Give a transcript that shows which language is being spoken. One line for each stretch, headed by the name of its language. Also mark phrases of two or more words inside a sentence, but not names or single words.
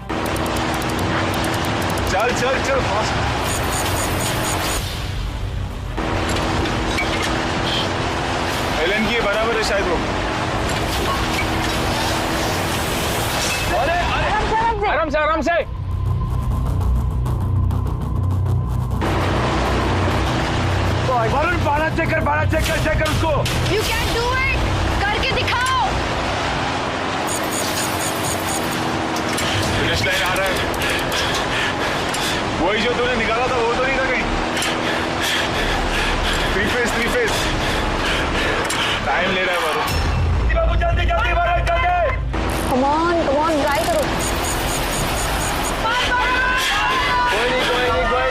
Hindi: चल चल चल फास्ट। एलन की बराबर है शायद वो। आराम से आराम से। वरुण बाला चेक कर उसको।
English: You can do it.
Hindi: करके दिखाओ।
English: finish line
Hindi: आ रहा है। वही जो तूने निकाला था वो तो नहीं था कहीं?
English: three face.
Hindi: टाइम ले रहा है वरुण। जल्दी जल्दी वरुण जल्दी।
English: Come on, try करो।
Hindi: कोई नहीं